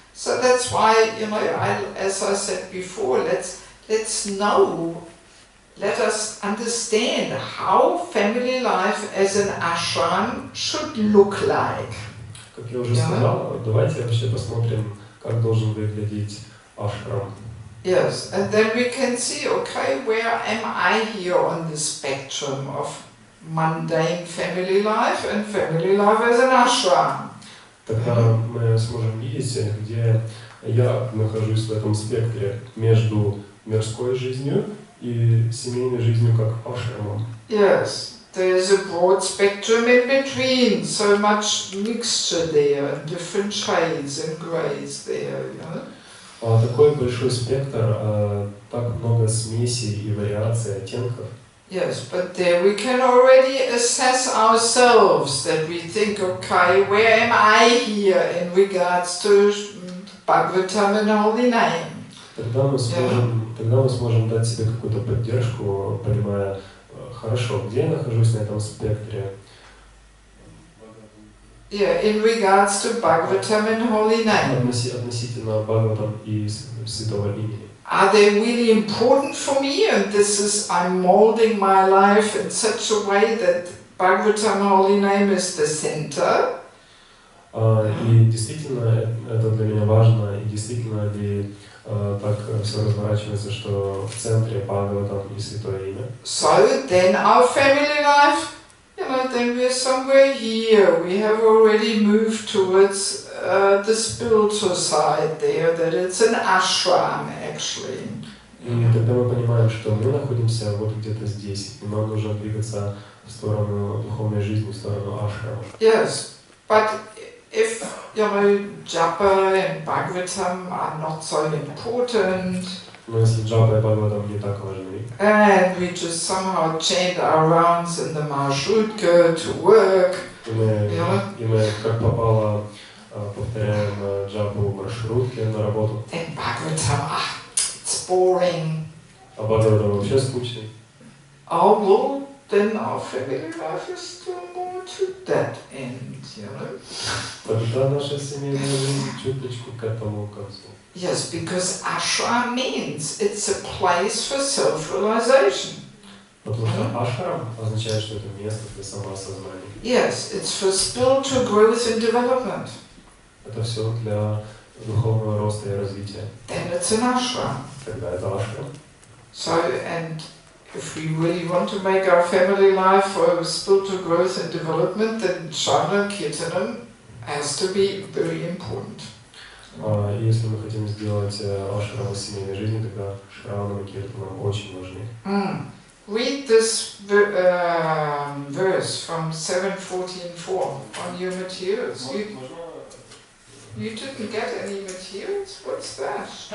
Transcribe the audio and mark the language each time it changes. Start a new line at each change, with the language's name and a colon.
English: So that's why, as I said before, let's know, let us understand how family life as an ashram should look like.
Russian: Как я уже сказал, давайте вообще посмотрим, как должен выглядеть ашрам.
English: Yes, and then we can see, okay, where am I here on the spectrum of mundane family life and family life as an ashram?
Russian: Тогда мы сможем видеть, где я нахожусь в этом спектре между мирской жизнью и семейной жизнью как ашрамом.
English: Yes, there's a broad spectrum in between, so much mixture there, different shades and grays there,
Russian: Такой большой спектр, так много смесей и вариаций, оттенков.
English: Yes, but there we can already assess ourselves, that we think, okay, where am I here in regards to Bhagavatam and Holy Name?
Russian: Тогда мы сможем дать себе какую-то поддержку, понимая, хорошо, где я нахожусь на этом спектре.
English: Yeah, in regards to Bhagavatam and Holy Name.
Russian: Относительно Бхагаватам и Святого Имени.
English: Are they really important for me? And I'm molding my life in such a way that Bhagavatam Holy Name is the center.
Russian: И действительно это для меня важно, и действительно ли так все разворачивается, что в центре Бхагаватам и Святое Имя.
English: So then our family life, then we're somewhere here. We have already moved towards the spiritual side there, that it's an ashram actually.
Russian: И тогда мы понимаем, что мы находимся вот где-то здесь, и нам нужно двигаться в сторону духовной жизни, в сторону ашрама.
English: Yes, but if Japa and Bhagavatam are not so important,
Russian: но если Джапа и Бхагаватам не так важны,
English: and we just somehow chant our rounds in the marshrutka to work,
Russian: и мы как попало повторяем Джапу в маршрутке на работу.
English: And Bhagavatam, it's boring.
Russian: А Бхагаватам вообще скучный.
English: Oh well, then our family life is still more to that end,
Russian: Тогда наша семейная жизнь чуточку к этому концу.
English: Yes, because ashram means it's a place for self-realization.
Russian: Потому что ашрам означает, что это место для самоосознания.
English: Yes, it's for spiritual growth and development.
Russian: Это все для духовного роста и развития.
English: Then it's an ashram.
Russian: Тогда это ашрам.
English: So, and if we really want to make our family life for spiritual growth and development, then Shravana Kirtanam has to be very important.
Russian: Если мы хотим сделать ашрам из семейной жизни, тогда Шравана и Киртанам очень важны.
English: Read this verse from 7:14:4 on your materials. You didn't get any materials? What's that?